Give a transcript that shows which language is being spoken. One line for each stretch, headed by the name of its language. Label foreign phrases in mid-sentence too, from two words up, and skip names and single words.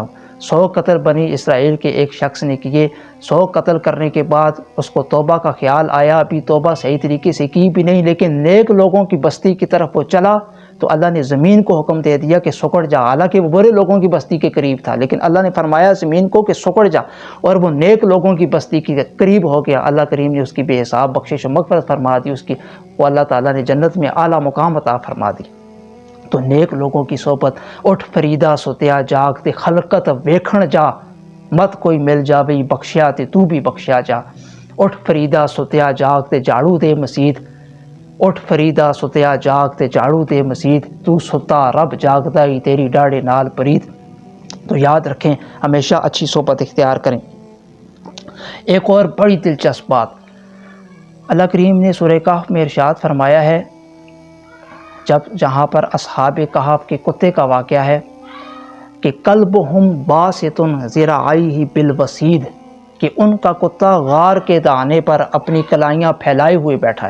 Urdu: 100 قتل بنی اسرائیل کے ایک شخص نے کیے، 100 قتل کرنے کے بعد اس کو توبہ کا خیال آیا، ابھی توبہ صحیح طریقے سے کی بھی نہیں، لیکن نیک لوگوں کی بستی کی طرف وہ چلا تو اللہ نے زمین کو حکم دے دیا کہ سکڑ جا، حالانکہ وہ برے لوگوں کی بستی کے قریب تھا، لیکن اللہ نے فرمایا زمین کو کہ سکڑ جا، اور وہ نیک لوگوں کی بستی کے قریب ہو گیا۔ اللہ کریم نے اس کی بے حساب بخشش و مغفرت فرما دی، وہ اللہ تعالیٰ نے جنت میں اعلیٰ مقام عطا فرما دی۔ تو نیک لوگوں کی صحبت،
Punjabi: اٹھ فریدا ستیا جاگ تے خلقت ویکھن جا، مت کوئی مل جاوی بخشیا تے تو بھی بخشیا جا۔ اٹھ فریدا ستیا جاگ تے جھاڑو دے مسیت، اٹھ فریدا ستیا جاگ تے جھاڑو دے مسیت، تو ستا رب جاگدا ہی تیری ڈاڑے نال پریت۔
Urdu: تو یاد رکھیں ہمیشہ اچھی صحبت اختیار کریں۔ ایک اور بڑی دلچسپ بات اللہ کریم نے سورہ کہف میں ارشاد فرمایا ہے، جہاں پر اصحاب کہف کے کتے کا واقعہ ہے کہ
Arabic: قلبہم باسط ذراعیہ بالوسید،
Urdu: کہ ان کا کتا غار کے دانے پر اپنی کلائیاں پھیلائے ہوئے بیٹھا ہے۔